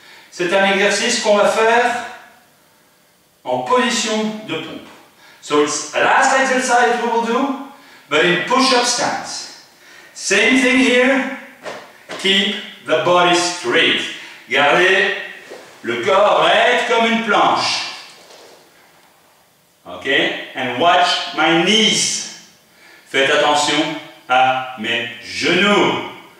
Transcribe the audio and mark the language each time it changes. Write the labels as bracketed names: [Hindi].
[French] C'est un exercice qu'on va faire en position de pompe. [English] So it's a last exercise we will do, but in push-up stance. Same thing here. Keep the body straight. [French] Gardez le corps raide comme une planche. Okay? [English] And watch my knees. [French] Faites attention à mes genoux.